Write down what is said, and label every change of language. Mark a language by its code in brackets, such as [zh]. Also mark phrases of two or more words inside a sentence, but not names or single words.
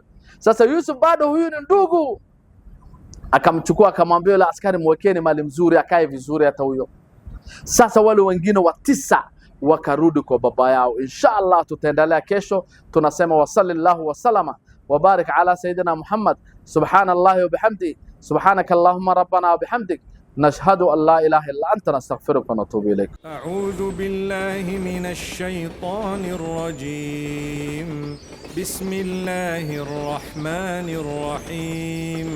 [sw] Sasa Yusuf bado huyu ni ndugu, akamchukua akamwambia yule askari, mwekeni mali mzuri akae vizuri hata huyo. Sasa wale wengine wa 9 wakarudi kwa baba yao. Inshallah tutaendelea kesho. Tunasema [ar] وصلى الله وسلم وبارك على سيدنا محمد. سبحان الله وبحمده سبحانك اللهم ربنا وبحمدك نشهد أن لا إله إلا أنت نستغفرك ونتوب إليك. أعوذ بالله من الشيطان الرجيم. بسم الله الرحمن الرحيم.